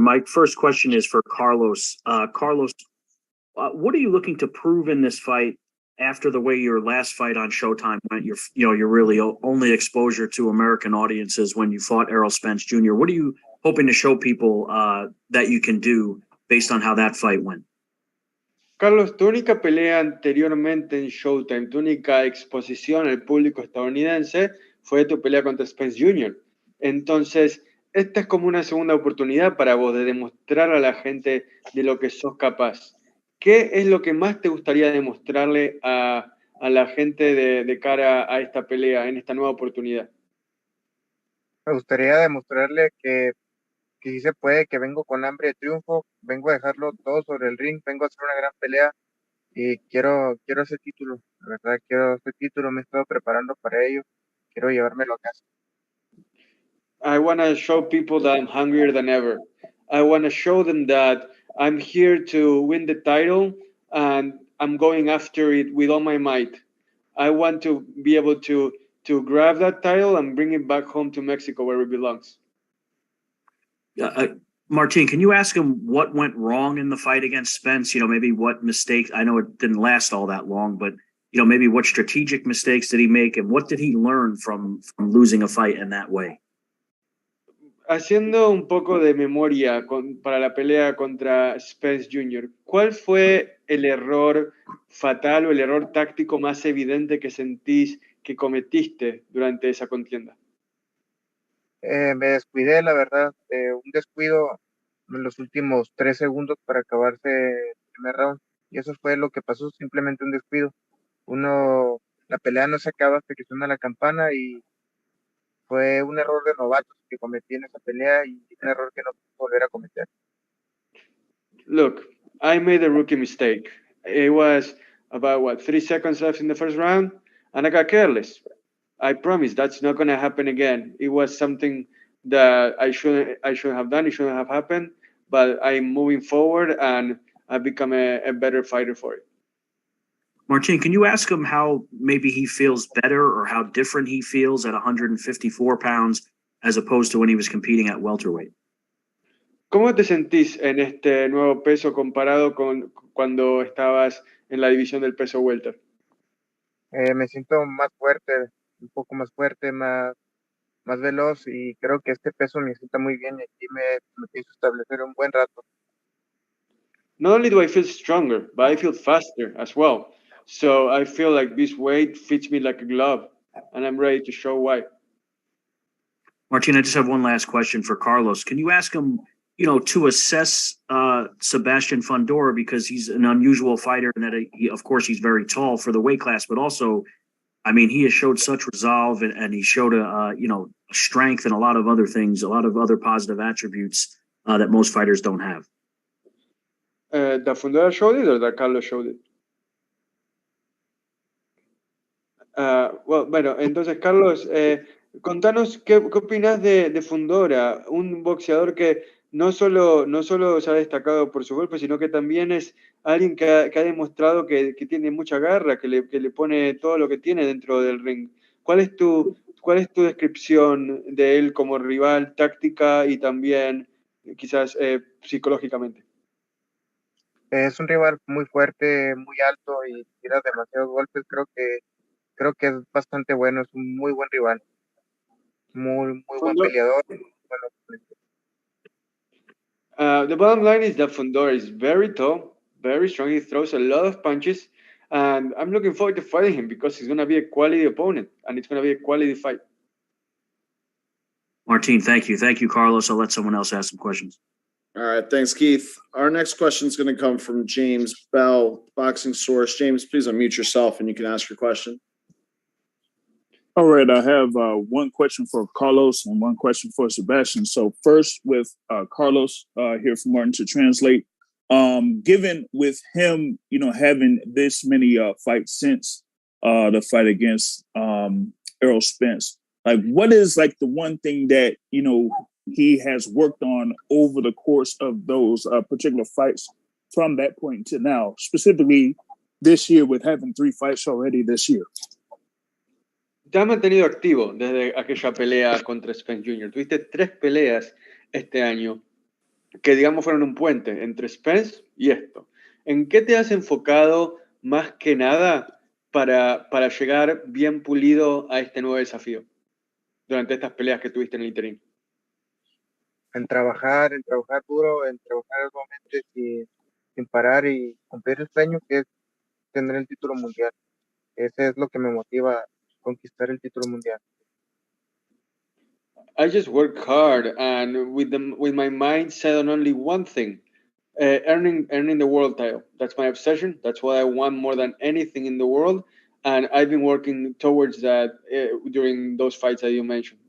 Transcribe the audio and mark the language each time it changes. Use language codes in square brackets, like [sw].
[en] My first question is for Carlos. Carlos, what are you looking to prove in this fight? after the way your last fight on Showtime went, your really only exposure to American audiences when you fought Errol Spence Jr. What are you hoping to show people that you can do based on how that fight went? [es] Carlos, tu única pelea anteriormente en Showtime, tu única exposición al público estadounidense fue tu pelea contra Spence Jr. Entonces, esta es como una segunda oportunidad para vos de demostrar a la gente de lo que sos capaz. ¿Qué es lo que más te gustaría demostrarle a la gente de cara a esta pelea, en esta nueva oportunidad? Me gustaría demostrarle que sí se puede, que vengo con hambre de triunfo, vengo a dejarlo todo sobre el ring, vengo a hacer una gran pelea y quiero ese título, la verdad quiero ese título, me he estado preparando para ello, quiero llevármelo a casa. [en] I want to show people that I'm hungrier than ever. I want to show them that I'm here to win the title and I'm going after it with all my might. I want to be able to grab that title and bring it back home to Mexico where it belongs. Martin, can you ask him what went wrong in the fight against Spence? Maybe what mistakes, I know it didn't last all that long, but maybe what strategic mistakes did he make and what did he learn from losing a fight in that way? [es] Haciendo un poco de memoria para la pelea contra Spence Jr., ¿cuál fue el error fatal o el error táctico más evidente que sentís que cometiste durante esa contienda? Me descuidé, la verdad, un descuido en los últimos 3 segundos para acabarse el primer round, y eso fue lo que pasó, simplemente un descuido. La pelea no se acaba hasta que suena la campana y fue un error de novatos que cometí en esa pelea y un error que no puedo volver a cometer. [en] Look, I made a rookie mistake. It was about 3 seconds left in the first round, and I got careless. I promise that's not going to happen again. It was something that I shouldn't have done. It shouldn't have happened, but I'm moving forward and I've become a better fighter for it. Martin, can you ask him how maybe he feels better or how different he feels at 154 pounds as opposed to when he was competing at welterweight? [es] ¿Cómo te sentís en este nuevo peso comparado con cuando estabas en la división del peso welter? Me siento más fuerte, un poco más fuerte, más veloz y creo que este peso me sienta muy bien y aquí me pienso establecer un buen rato. [en] Not only do I feel stronger, but I feel faster as well. So I feel like this weight fits me like a glove and I'm ready to show why. Martin, I just have one last question for Carlos. Can you ask him, to assess Sebastian Fundora, because he's an unusual fighter and that of course he's very tall for the weight class, but also, he has showed such resolve and he showed a strength and a lot of other things, a lot of other positive attributes that most fighters don't have. That Fundora showed it or that Carlos showed it? [es] Bueno, entonces Carlos, contanos qué opinas de Fundora, un boxeador que no solo se ha destacado por su golpe, sino que también es alguien que ha demostrado que tiene mucha garra, que le pone todo lo que tiene dentro del ring. ¿Cuál es tu descripción de él como rival, táctica y también quizás psicológicamente? Es un rival muy fuerte, muy alto y tira demasiados golpes. Creo que es bastante bueno, es un muy buen rival. Muy buen peleador. [en] The bottom line is that Fundora is very tall, very strong. He throws a lot of punches, and I'm looking forward to fighting him because he's going to be a quality opponent, and it's going to be a quality fight. Martin, thank you. Thank you, Carlos. I'll let someone else ask some questions. All right. Thanks, Keith. Our next question is going to come from James Bell, Boxing Source. James, please unmute yourself and you can ask your question. All right, I have one question for Carlos and one question for Sebastian. So first with Carlos here from Martin to translate. Given with him, having this many fights since the fight against Errol Spence, what is the one thing that, he has worked on over the course of those particular fights from that point to now, specifically this year with having 3 fights already this year? [es] Te has mantenido activo desde aquella pelea contra Spence Jr. Tuviste 3 peleas este año que, digamos, fueron un puente entre Spence y esto. ¿En qué te has enfocado más que nada para llegar bien pulido a este nuevo desafío durante estas peleas que tuviste en el interín? En trabajar duro, en trabajar arduamente sin parar y cumplir el sueño que es tener el título mundial. Ese es lo que me motiva a conquistar el título mundial. [en] I just work hard and with my mind set on only one thing, earning the world title. That's my obsession. That's what I want more than anything in the world. And I've been working towards that during those fights that you mentioned.